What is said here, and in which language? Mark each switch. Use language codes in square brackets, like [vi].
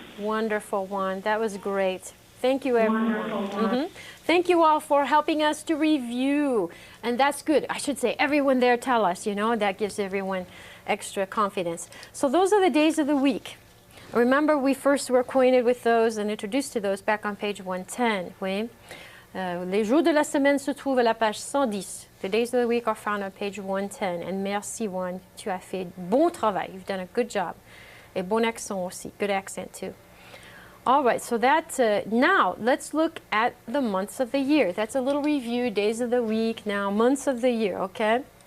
[en] Wonderful, Juan. That was great. Thank you, everyone. Thank you all for helping us to review. And that's good. I should say, everyone there tell us, you know, that gives everyone extra confidence. So those are the days of the week. Remember, we first were acquainted with those and introduced to those back on page 110. [fr] Oui? Les jours de la semaine se trouvent à la page 110. [en] The days of the week are found on page 110. [fr] And merci, Juan. Tu as fait bon travail. [en] You've done a good job. [fr] Et bon accent aussi. [en] Good accent, too. All right, so that's, now let's look at the months of the year. That's a little review, days of the week, now months of the year, okay?